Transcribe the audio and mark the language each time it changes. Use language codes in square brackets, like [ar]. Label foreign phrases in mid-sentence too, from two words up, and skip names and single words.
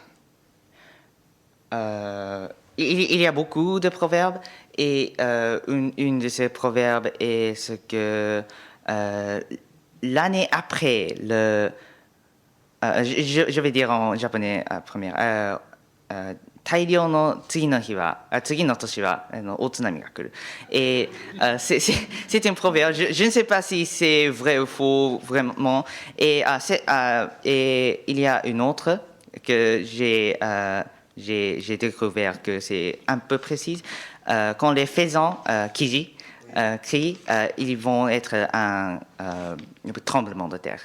[fr] il y a beaucoup de proverbes et une de ces proverbes est ce que l'année après je vais dire en japonais première [ja] 大量の次の年は大津波が来る。 [fr] Et c'est un proverbe. Je ne sais pas si c'est vrai ou faux vraiment. Et il y a une autre que j'ai découvert que c'est un peu précise. Quand les faisans kiji crient, ils vont être un tremblement de terre.